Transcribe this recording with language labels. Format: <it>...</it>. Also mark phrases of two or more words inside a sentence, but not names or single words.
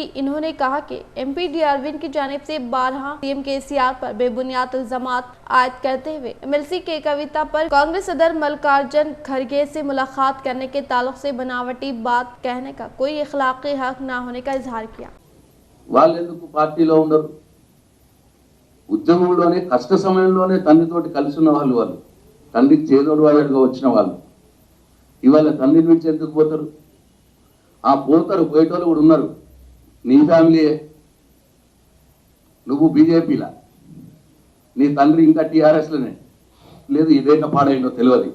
<ur>انہوں نے کہا کہ ایم پی ڈی اروین کی جانب سے بارہا سی ایم کے سی آر پر بے بنیاد الزامات عائد کرتے ہوئے ایم ایل سی کے کویتا پر کانگریس صدر ملکارجن کھڑگے سے ملاقات کرنے کے تعلق سے بناوٹی بات کہنے کا کوئی اخلاقی حق نہ ہونے کا اظہار کیا.</ur> <te>వాళ్ళెందుకు పార్టీలో ఉండరు? ఉద్యమంలోనే కష్ట సమయంలోనే తండ్రితోటి కలిసి ఉన్న వాళ్ళు తండ్రికి చేదోడు వాదడుగా వచ్చిన వాళ్ళు ఇవాళ తండ్రిని విడిచి ఎందుకు పోతారు? ఆ పోతారు, పోయేటోళ్ళు కూడా ఉన్నారు. నీ ఫ్యామిలీయే, నువ్వు బీజేపీలా, నీ తండ్రి ఇంకా టీఆర్ఎస్లోనే లేదు, ఇదేక పాడైందో తెలియదు.</te>